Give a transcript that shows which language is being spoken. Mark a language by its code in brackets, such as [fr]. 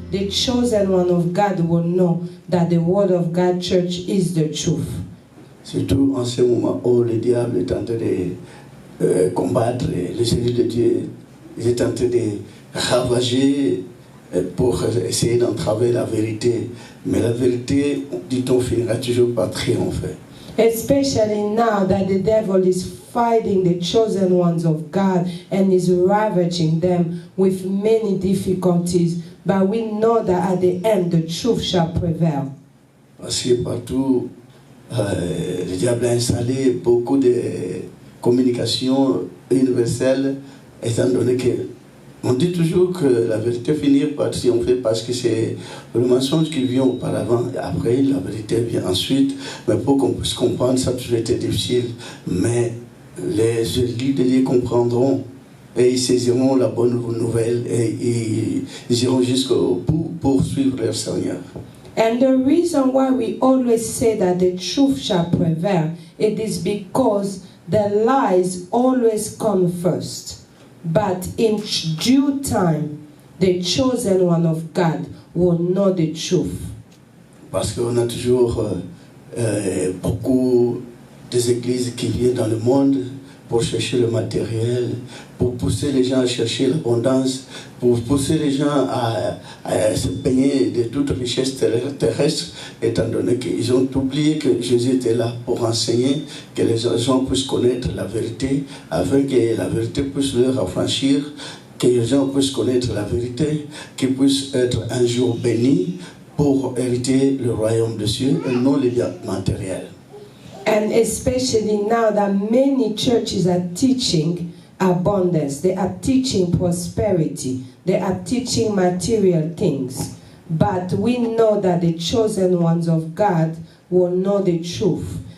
[en] chosen one of God will know that the Word of God Church is the truth. [fr] Surtout en ce moment où le diable est en train de combattre les élus de Dieu, il est en train de ravager pour essayer d'entraver la vérité. Mais la vérité, dit-on, finira toujours par triompher. [en] Especially now that the devil is fighting the chosen ones of God and is ravaging them with many difficulties. But we know that at the end the truth shall prevail. [fr] Parce que partout, le diable a installé beaucoup de communications universelles, étant donné que on dit toujours que la vérité finit par triompher parce que c'est le mensonge qui vient auparavant et après la vérité vient ensuite. Mais pour qu'on puisse comprendre, ça a toujours été difficile. Mais les élus de Dieu comprendront et ils saisiront la bonne nouvelle et ils iront jusqu'au bout pour suivre leur Seigneur. [en] And the reason why we always say that the truth shall prevail, it is because the lies always come first. But in due time, the chosen one of God will know the truth. [fr] Parce qu'on a toujours beaucoup des églises qui viennent dans le monde pour chercher le matériel, pour pousser les gens à chercher l'abondance, pour pousser les gens à se baigner de toute richesse terrestre, étant donné qu'ils ont oublié que Jésus était là pour enseigner, que les gens puissent connaître la vérité, afin que la vérité puisse leur affranchir, que les gens puissent connaître la vérité, qu'ils puissent être un jour bénis pour hériter le royaume de Dieu et non les biens matériels. [en] And especially now that many churches are teaching abundance, they are teaching prosperity, they are teaching material things. But we know that the chosen ones of God will know the truth.